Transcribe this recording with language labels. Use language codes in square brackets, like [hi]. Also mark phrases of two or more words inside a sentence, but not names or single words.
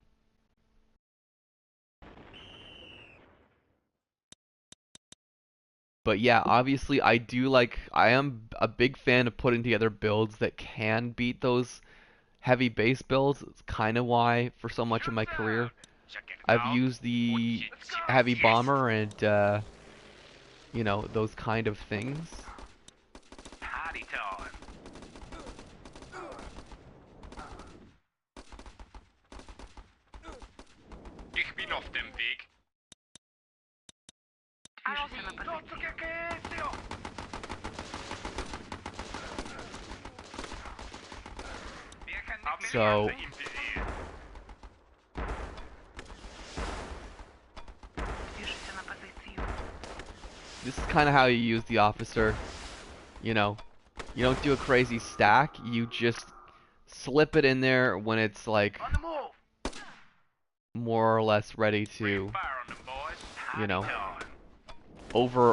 [en] But yeah, obviously I am a big fan of putting together builds that can beat those heavy base builds. It's kind of why for so much of my career I've used the heavy bomber and those kind of things. Party time. [de] Ich bin auf dem Weg. [ru] Движется на позицию. [en] So [ru] Движется на позицию. [en] this is kind of how you use the officer. You don't do a crazy stack. You just slip it in there when it's like On the move. more or less ready to, Fire on them, boys. you know, Time.